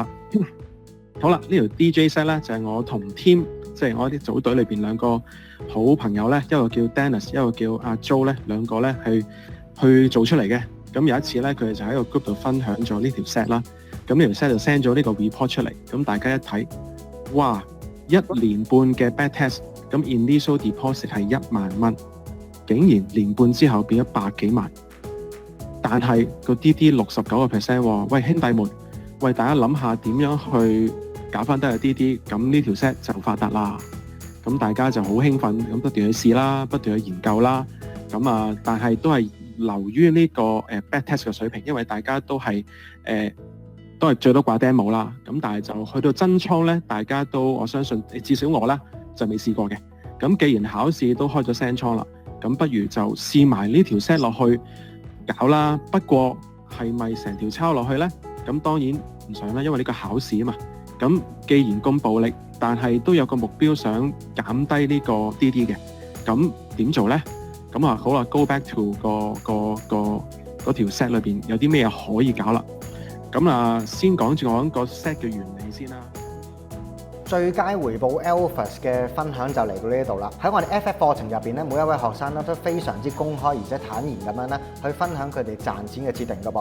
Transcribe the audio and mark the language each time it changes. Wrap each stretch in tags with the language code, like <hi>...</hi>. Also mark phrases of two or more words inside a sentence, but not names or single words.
<yue>好啦，呢條</yue> <en>DJ set</en> <yue>咧就係我同 team， 即係我啲組隊裏邊兩個好朋友咧，一個叫 Dennis， 一個叫阿 Joe 咧，兩個咧去做出嚟嘅。咁有一次咧，佢哋就喺個 group 度分享咗呢條 set 啦。咁呢條 set 就 send 咗呢個 report 出嚟。咁大家一睇，哇！1年半嘅</yue> <en>back test，</en> <yue>咁</yue> <en>initial deposit</en> <yue>係1萬蚊，竟然年半之後變咗100幾萬。但係個 DD 69%喎，喂兄弟們，喂大家諗下點樣去搞翻低個 DD， 咁呢條 set 就發達啦。咁大家就好興奮，咁不斷去試啦，不斷去研究啦。咁啊，但係都係流於呢個</yue> <en>back test</en> <yue>嘅水平，因為大家都係最多掛 demo 啦。咁但係就去到真倉咧，大家都我相信至少我咧就未試過嘅。咁既然考試都開咗 send 倉啦，咁不如就試埋呢條 set 落去搞啦。不過係咪成條抄落去呢？咁當然唔想啦，因為呢個考試啊嘛。咁既然咁暴力，但係都有個目標想減低呢個 DD 嘅，咁點做呢？咁啊好啦 ，</yue> <en>go back to</en> <yue>嗰條 set 裏邊有啲咩可以搞啦。咁啊先講個 set 嘅原理先啦。最佳回報 Alphas 嘅分享就嚟到呢度啦。喺我哋 FF 課程入邊咧，每一位學生咧都非常之公開而且坦然咁樣咧去分享佢哋賺錢嘅設定噶噃。</yue>